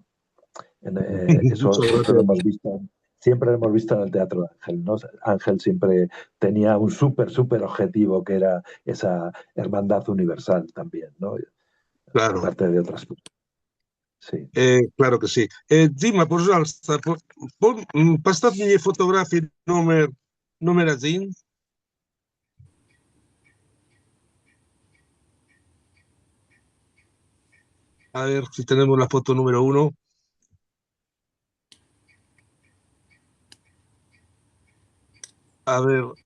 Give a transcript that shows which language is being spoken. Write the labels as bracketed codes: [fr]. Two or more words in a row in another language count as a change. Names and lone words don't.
[es] Eso siempre lo hemos visto en el teatro de Ángel, ¿no? Ángel siempre tenía un súper objetivo, que era esa hermandad universal también, ¿no? Claro. Aparte de otras cosas. Sí. Claro que sí. [ru] Dima, пожалуйста, поставь мне фотографии номер 1. [es] A ver si tenemos la foto número 1. A ver.